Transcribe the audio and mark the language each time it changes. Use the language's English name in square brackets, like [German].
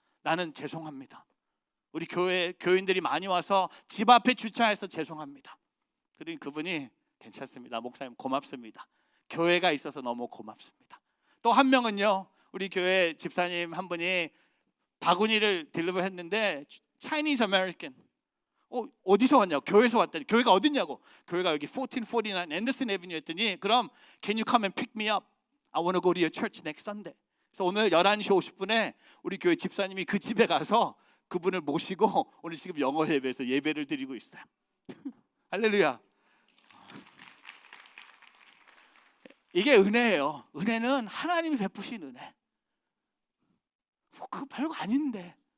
[Korean] 나는 죄송합니다. 우리 교인들이 많이 와서 집 앞에 주차해서 죄송합니다. 그러니 그분이 괜찮습니다, 목사님 고맙습니다, 교회가 있어서 너무 고맙습니다. 또 한 명은요, 우리 교회 집사님 한 분이 바구니를 딜리버 했는데 차이니즈 아메리칸 어디서 왔냐고, 교회에서 왔다니. 교회가 어딨냐고. 교회가 여기 1449 앤더슨 애비뉴 했더니 그럼 [English] can you come and pick me up? I want to go to your church next Sunday. [Korean] 그래서 오늘 11시 50분에 우리 교회 집사님이 그 집에 가서 그분을 모시고 오늘 지금 영어 예배에서 예배를 드리고 있어요. 할렐루야. 이게 은혜예요. 은혜는 하나님이 베푸신 은혜. 그거 별거 아닌데.